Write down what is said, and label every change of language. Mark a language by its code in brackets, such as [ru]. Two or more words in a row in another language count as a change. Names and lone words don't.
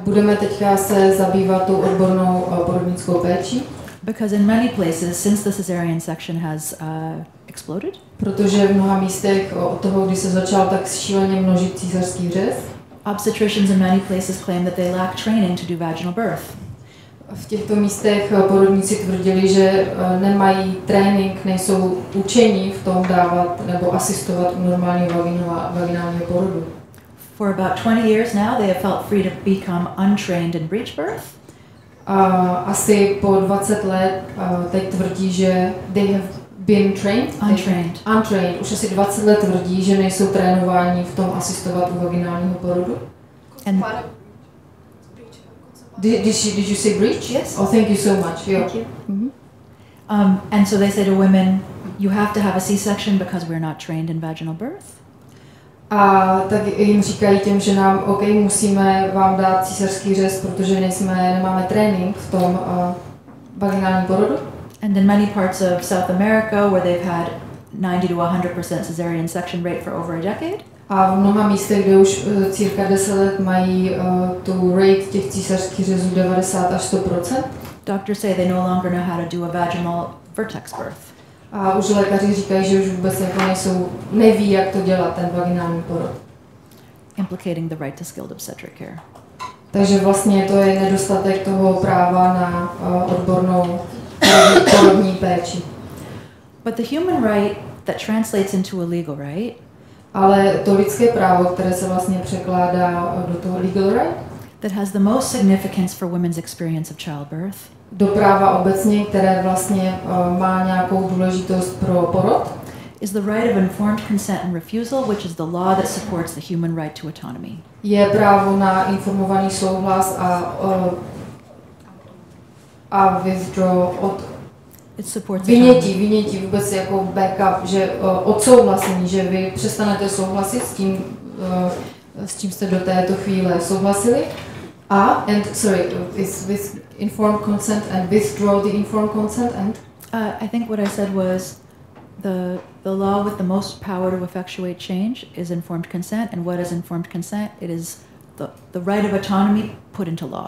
[cs] Budeme teďka se zabývat tou odbornou porodnickou péčí. [en] Because in many places, since the cesarean section has exploded, [cs] protože v mnoha místech od toho, kdy se začal tak šíleně množit císařský řez, [en] obstetricians in many places claim that they lack training to do vaginal birth. [cs] V těchto místech porodníci tvrdili, že nemají trénink, nejsou učení v tom dávat nebo asistovat u normálního vaginálního porodu. [en] For about 20 years now, they have felt free to become untrained in breech birth. [cs] Asi po 20 let teď tvrdí, že [en] they have been trained. Untrained. [cs] Už asi 20 let tvrdí, že nejsou trénováni v tom asistovat u vaginálního porodu. [en] And Did you say breech? Yes. Oh, thank you so much. Thank you. And so they say to women, you have to have a C-section because we're not trained in vaginal birth. [cs] A tak jim říkají těm ženám, OK, musíme vám dát císařský řez, protože nemáme trénink v tom vaginálním porodu. [en] And in many parts of South America, where they've had 90 to 100% cesarean section rate for over a decade. [cs] A v mnoha místech, kde už cirka 10 let mají tu rate těch císařských řezů 90 až 100%. [en] Doctors say they no longer know how to do a vaginal vertex birth. [cs] A už lékaři říkají, že už vůbec jako neví, jak to dělat, ten vaginální porod. [en] Implicating the right to skilled obstetric care. [cs] Takže vlastně to je nedostatek toho práva na odbornou porodní péči. [en] But the human right that translates into a legal right, [cs] ale to lidské právo, které se vlastně překládá do toho [en] legal right, that has the most significance for women's experience of childbirth, [cs] do práva obecně, které vlastně má nějakou důležitost pro porod, [en] is the right of informed consent and refusal, which is the law that supports the human right to autonomy. [cs] Je právo na informovaný souhlas a withdraw od vynětí vůbec jako backup, že odsouhlasení, že vy přestanete souhlasit s čím jste do této chvíle souhlasili. [en] With informed consent and withdraw the informed consent and? I think what I said was the law with the most power to effectuate change is informed consent, and what is informed consent? It is the right of autonomy put into law.